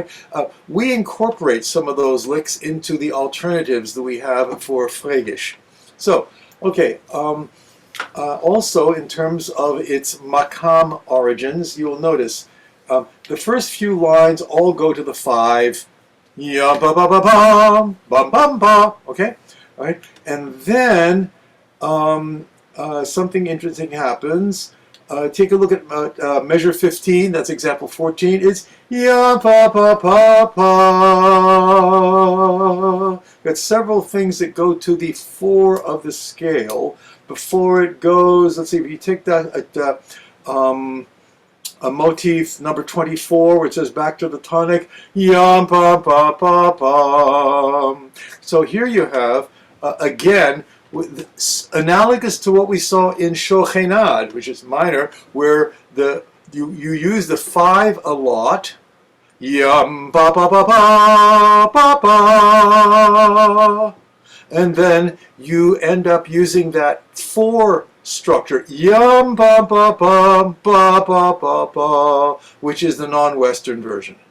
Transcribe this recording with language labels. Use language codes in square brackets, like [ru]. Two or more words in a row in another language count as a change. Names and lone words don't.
[en] We incorporate some of those licks into the alternatives that we have for Fregish. So, okay. Also, in terms of its Makam origins, you'll notice the first few lines all go to the 5. Yeah, ba ba ba bum bum bum ba. Okay, all right, and then something interesting happens. Take a look at measure 15. That's example 14. It's ya pa pa pa pa. Got several things that go to the 4 of the scale before it goes. Let's see if you take that at a motif number 24, which says back to the tonic, yum pa pa pa pa. So here you have, again, analogous to what we saw in Shochenad, which is minor, where you use the 5 a lot, yum pa pa pa pa pa pa, and then you end up using that 4 structure, yum ba ba ba ba ba ba ba, which is the non-Western version.